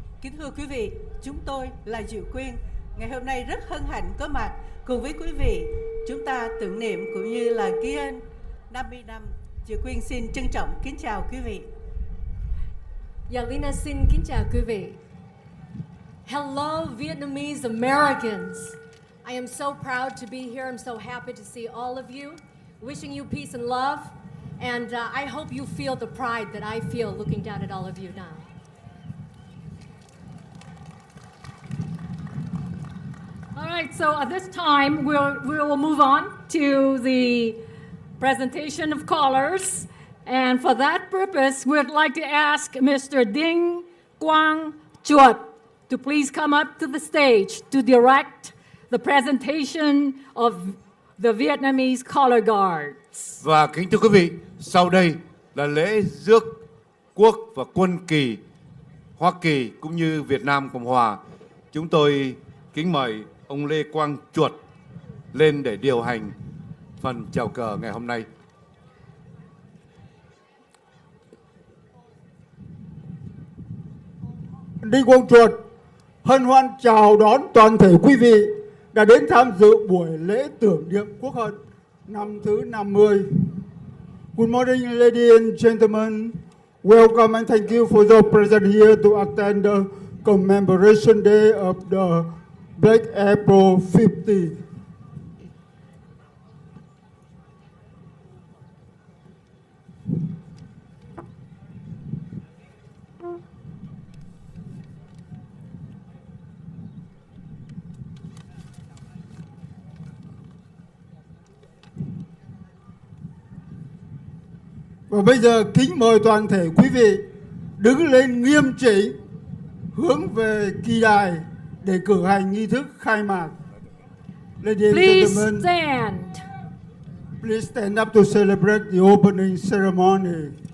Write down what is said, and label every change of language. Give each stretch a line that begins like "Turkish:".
Vietnamese: Kính thưa quý vị, chúng tôi là Diệu Quyên. Ngày hôm nay rất hân hạnh có mặt cùng với quý vị. Chúng ta tưởng niệm cũng như là ghi ơn 50 năm. Diệu Quyên xin trân trọng kính chào quý vị. Yalina xin kính chào quý vị.
English: Hello Vietnamese Americans. I am so proud to be here. I'm so happy to see all of you. Wishing you peace and love. And I hope you feel the pride that I feel looking down at all of you now. All right, so at this time, we will move on to the presentation of callers. And for that purpose, we'd like to ask Mr. Ding Quang Chuột to please come up to the stage to direct the presentation of the Vietnamese Color Guards.
Vietnamese: Và kính thưa quý vị, sau đây là lễ rước quốc và quân kỳ Hoa Kỳ cũng như Việt Nam Cộng Hòa. Chúng tôi kính mời ông Lê Quang Chuột lên để điều hành phần chào cờ ngày hôm nay. Đinh Quang Chuột hân hoan chào đón toàn thể quý vị đã đến tham dự buổi lễ tưởng niệm Quốc hận năm thứ 50.
English: Good morning, ladies and gentlemen. Welcome and thank you for your presence here to attend the commemoration day of the Black April 50.
Vietnamese: Và bây giờ kính mời toàn thể quý vị đứng lên nghiêm chỉnh hướng về kỳ đài để cử hành nghi thức khai mạc.
English: Ladies and Please gentlemen, stand. please stand up to celebrate the opening ceremony.